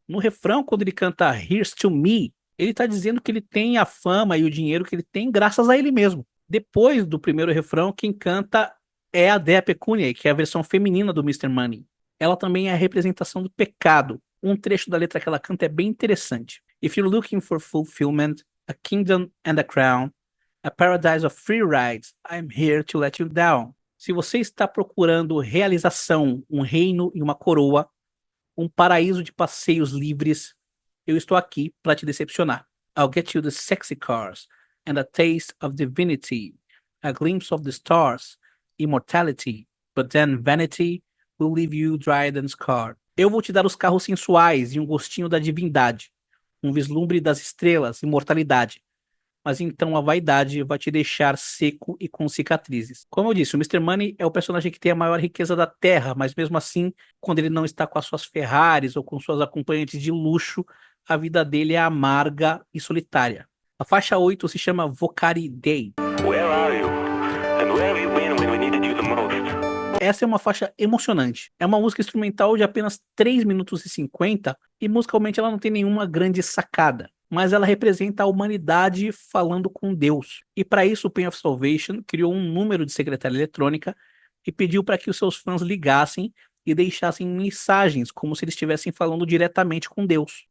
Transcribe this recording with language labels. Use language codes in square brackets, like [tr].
[pt] No refrão, quando ele canta Here's to Me, ele está dizendo que ele tem a fama e o dinheiro que ele tem graças a ele mesmo. Depois do primeiro refrão, quem canta é a Dea Pecunia, que é a versão feminina do Mr. Money. Ela também é a representação do pecado. Um trecho da letra que ela canta é bem interessante. [en] If you're looking for fulfillment, a kingdom and a crown, a paradise of free rides, I'm here to let you down. [pt] Se você está procurando realização, um reino e uma coroa, um paraíso de passeios livres, eu estou aqui para te decepcionar. [en] I'll get you the sexy cars and a taste of divinity, a glimpse of the stars, immortality, but then vanity will leave you dried and scarred. [pt] Eu vou te dar os carros sensuais e um gostinho da divindade, um vislumbre das estrelas, imortalidade. Mas então a vaidade vai te deixar seco e com cicatrizes. Como eu disse, o Mr. Money é o personagem que tem a maior riqueza da Terra, mas mesmo assim, quando ele não está com as suas Ferraris ou com suas acompanhantes de luxo, a vida dele é amarga e solitária. A faixa 8 se chama Vocari Day. [en] Where are you? And where have you been when we needed you the most? [pt] Essa é uma faixa emocionante. É uma música instrumental de apenas 3 minutos e 50 e musicalmente ela não tem nenhuma grande sacada, mas ela representa a humanidade falando com Deus. E para isso o Pain of Salvation criou um número de secretária eletrônica e pediu para que os seus fãs ligassem e deixassem mensagens como se eles estivessem falando diretamente com Deus.